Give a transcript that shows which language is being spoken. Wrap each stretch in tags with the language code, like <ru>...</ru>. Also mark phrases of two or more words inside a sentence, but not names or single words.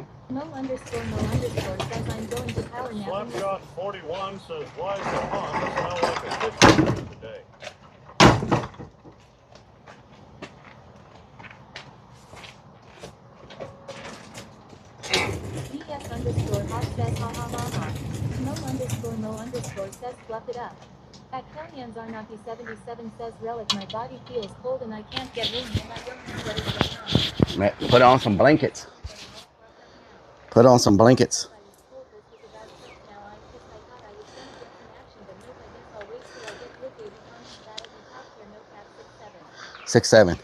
<en>Mo underscore says I'm going to power nap. Slapshot 41 says why is the pond smell like a kitchen today? DS underscore hot says ha ha ha ha. Mo underscore says fluff it up. At Kellyanne's Arnaki 77 says Relic my body feels cold and I can't get warm and I don't know what is going on. Put on some blankets. Put on some blankets. 6'7".</en>